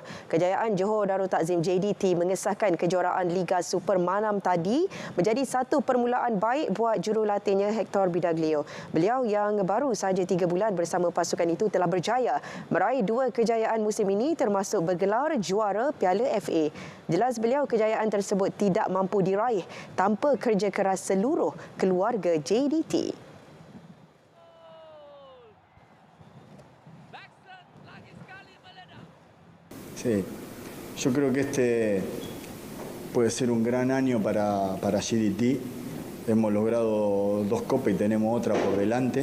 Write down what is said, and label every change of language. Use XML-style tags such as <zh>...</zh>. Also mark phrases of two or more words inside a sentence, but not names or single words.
<ms>Kejayaan Johor Darul Takzim JDT mengesahkan kejuaraan Liga Super malam tadi menjadi satu permulaan baik buat jurulatihnya Hector Bidaglio. Beliau yang baru sahaja 3 bulan bersama pasukan itu telah berjaya meraih 2 kejayaan musim ini termasuk bergelar juara Piala FA. Jelas beliau kejayaan tersebut tidak mampu diraih tanpa kerja keras seluruh keluarga JDT.</ms> <es>Sí, yo creo que este puede ser un gran año para GDT. Hemos logrado 2 copas y tenemos otra por delante.</es>